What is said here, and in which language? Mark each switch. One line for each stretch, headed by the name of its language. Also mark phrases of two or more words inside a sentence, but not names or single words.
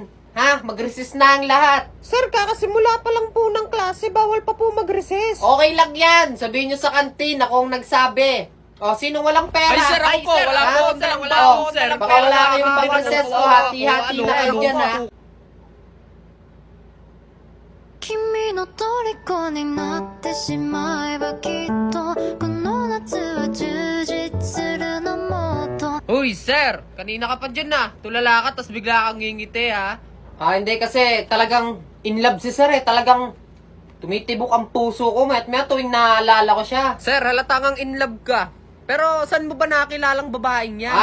Filipino: Ha? Mag-resist na ang lahat. Sir, kakasimula pa lang po ng klase, bawal pa po mag-recess. Okay lang yan. Sabihin nyo sa kantin, ako ang nagsabi. O, sino walang pera? Ay, sir, ako po, wala ha? po akong dalang wala O, po, sir. baka wala kayong pang-recess. O, hati-hati na kayo dyan, ha?
Japanese: 君の虜になってしまえばきっとこの夏は充実するのもっと
Filipino: Uy, sir, kanina ka pa dyan na. Tulala ka, tas bigla kang ngingiti ha. Ah, hindi kasi talagang
English: in love
Filipino: si sir, eh. Talagang tumitibok ang puso ko. May tuwing naalala ko siya. Sir, halata ngang
English: in love
Filipino: ka. Pero saan mo ba nakilalang babaeng yan?